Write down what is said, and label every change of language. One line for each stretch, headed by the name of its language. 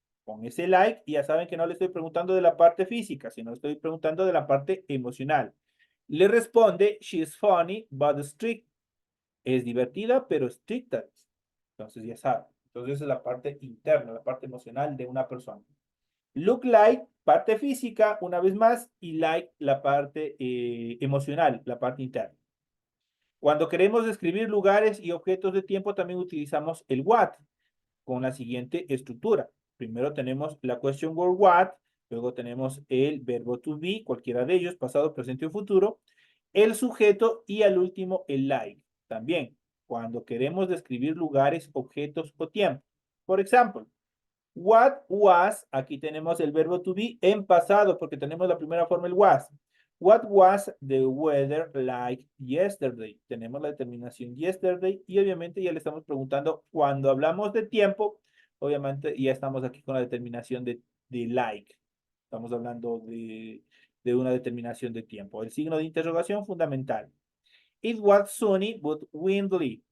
Spanish: Con ese like, ya saben que no le estoy preguntando de la parte física, sino estoy preguntando de la parte emocional. Le responde,
English: she is funny, but strict.
Spanish: Es divertida, pero estricta. Entonces ya saben. Entonces esa es la parte interna, la parte emocional de una persona.
English: Look like
Spanish: parte física, una vez más, y like, la parte emocional, la parte interna. Cuando queremos describir lugares y objetos de tiempo, también utilizamos el what con la siguiente estructura. Primero tenemos la question word what, luego tenemos el verbo to be, cualquiera de ellos, pasado, presente o futuro, el sujeto y al último el like. También, cuando queremos describir lugares, objetos o tiempo. Por ejemplo, what was, aquí tenemos el verbo to be en pasado porque tenemos la primera forma, el was.
English: What was the weather like yesterday?
Spanish: Tenemos la determinación yesterday y obviamente ya le estamos preguntando cuando hablamos de tiempo, obviamente ya estamos aquí con la determinación de like. Estamos hablando de una determinación de tiempo. El signo de interrogación fundamental.
English: It was sunny but windy.